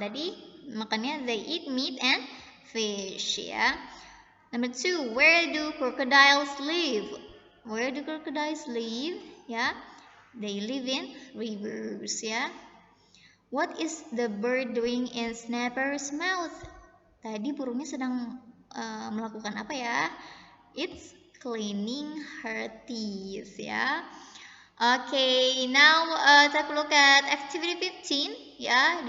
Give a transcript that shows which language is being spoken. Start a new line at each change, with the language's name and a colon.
Indonesian: Tadi makannya
English: they eat meat and fish ya. Number 2, where do crocodiles live? Where do crocodiles live? Ya, they live in rivers ya. What is the bird doing in Snapper's mouth?
Indonesian: Tadi burungnya sedang melakukan apa ya?
English: It's cleaning her teeth ya. Okay, now take a look at activity 15 ya.